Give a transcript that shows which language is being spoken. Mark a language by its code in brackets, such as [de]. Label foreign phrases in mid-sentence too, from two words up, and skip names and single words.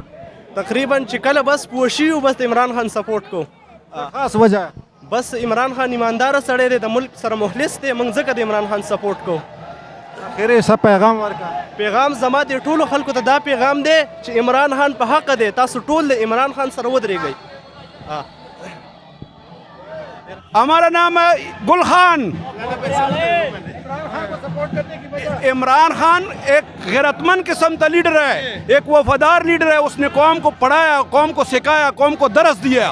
[ps] تقریبا چې کله بس پوه شي بس د عمران خان سپورټ کوو خاص وجه بس عمران خان ایماندار سړی دی د ملک سره مخلص دی موږ ځکه د عمران خان سپورټ کوو. اخري څه پیغام ورکړه؟ پیغام زما د ټولو خلکو ته دا پیغام دی چې عمران خان په حق دی تاسو ټول د عمران خان سره ودرېږئ. [ur] ہمارا نام ہے گل خان. عمران خان ایک غیرت مند قسم کا لیڈر ہے، ایک وفادار لیڈر ہے. اس نے قوم کو پڑھایا، قوم کو سکھایا، قوم کو درس دیا.